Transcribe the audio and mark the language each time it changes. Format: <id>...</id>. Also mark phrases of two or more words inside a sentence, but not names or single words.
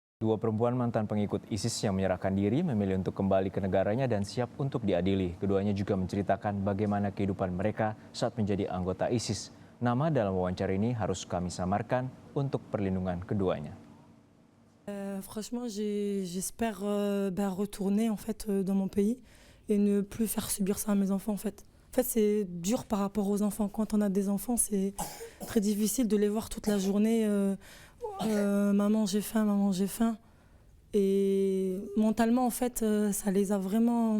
<id>Dua perempuan mantan pengikut ISIS yang menyerahkan diri memilih untuk kembali ke negaranya dan siap untuk diadili. Keduanya juga menceritakan bagaimana kehidupan mereka saat menjadi anggota ISIS. Nama dalam wawancara ini harus kami samarkan untuk perlindungan keduanya.</id> <fr>Franchement, j'espère retourner en fait dans mon pays et ne plus faire subir ça à mes enfants en fait. En fait, c'est dur par rapport aux enfants. Quand on a des enfants, c'est très difficile de les voir toute la journée. Maman, j'ai faim, maman, j'ai faim. Et mentalement, en fait, ça les a vraiment.</fr>